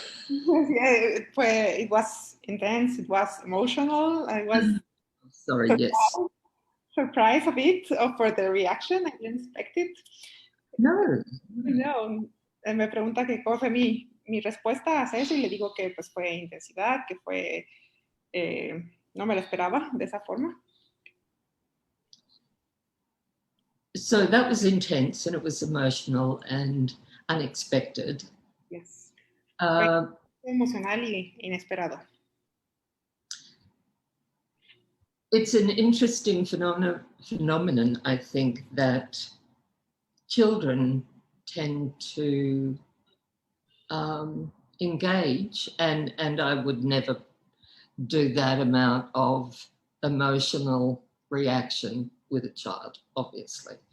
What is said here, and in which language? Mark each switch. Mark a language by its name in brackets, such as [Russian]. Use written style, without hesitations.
[English] Yeah, it was intense, it was emotional, I was Sorry, yes. surprised a bit for the reaction, I didn't expect it. [Spanish] No. No, me pregunta que cómo fue mi respuesta a eso y le digo que pues fue intensidad, que fue, no me lo esperaba de esa forma. [English] So that was intense and it was emotional and unexpected. Yes. [Spanish] Fue emocional y inesperado. [English] It's an interesting phenomenon, I think, that children tend to engage, and I would never do that amount of emotional reaction with a child, obviously.